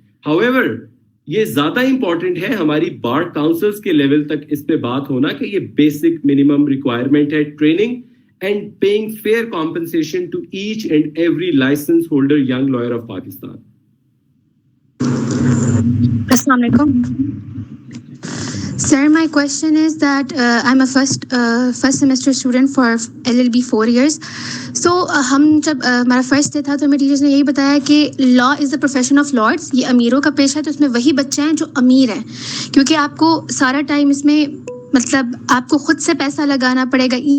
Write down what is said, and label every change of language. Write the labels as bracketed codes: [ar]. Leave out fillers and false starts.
[ur] However, یہ زیادہ important ہے ہماری بار کاؤنسلز کے لیول تک اس پہ بات ہونا کہ یہ بیسک منیمم ریکوائرمنٹ ہے, [en] Training and paying fair compensation to each and every license holder young lawyer of Pakistan. [ur] السلام علیکم. [en] Sir, my question is that I'm a first semester student for LLB 4 years. [ur] So ہم جب ہمارا first day تھا تو میرے teachers نے یہی بتایا کہ [en] law is the profession of lords, [ur] یہ امیروں کا پیشہ ہے. تو اس میں وہی بچے ہیں جو امیر ہیں, کیونکہ آپ کو سارا ٹائم اس میں مطلب آپ کو خود سے پیسہ لگانا پڑے گا.